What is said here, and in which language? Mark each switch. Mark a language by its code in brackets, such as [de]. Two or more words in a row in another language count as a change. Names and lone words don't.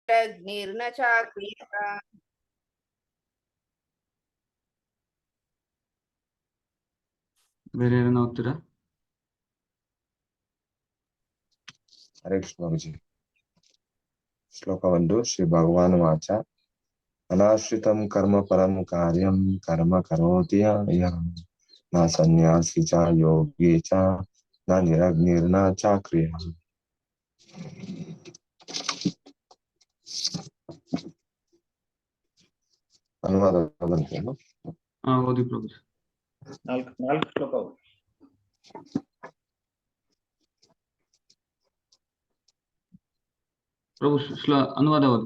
[sa] ಅಗ್ನಿರ್ನ ಚಾಕ್ರಿಯಃ. [kn] ಬೇರೆ ಏನೋ ಓದ್ತೀರಾ? ಹರೇ ಕೃಷ್ಣ ಗುರುಜಿ. ಶ್ಲೋಕ 1. [sa] ಶ್ರೀ ಭಗವಾನ್ ವಾಚ ಅನಾಶ್ರಿತಂ ಕರ್ಮ ಪರಂ ಕಾರ್ಯಂ ಕರ್ಮ ಕರೋತಿ ಯಃ ನ ಸನ್ಯಾಸಿ ಚ ಯೋಗಿ ಚ ನ ನಿರಗ್ನಿರ್ನ ಚಾಕ್ರಿಯಃ. [kn] ಅನುವಾದ ಬಂತೇನು? ಓದಿ ಪ್ರಭು. ನಾಲ್ಕು ಶ್ಲೋಕ. ಪ್ರಭು ಅನುವಾದ ಓದಿ.